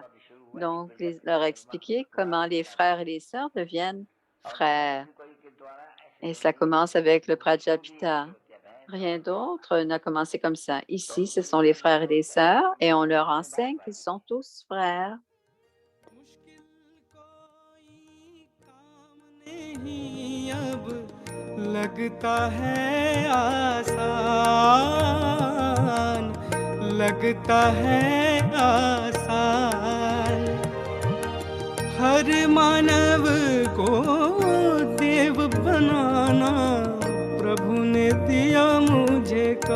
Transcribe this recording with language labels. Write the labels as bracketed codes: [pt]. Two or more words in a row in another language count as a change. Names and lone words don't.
[fr] Donc, leur expliquer comment les frères et les sœurs deviennent frères. Et ça commence avec le Prajapita. Rien d'autre n'a commencé comme ça. Ici, ce sont les frères et les sœurs et on leur enseigne qu'ils sont tous frères. [hi] लगता है आसान लगता है आसान हर मानव को देव बनाना प्रभु ने दिया मुझे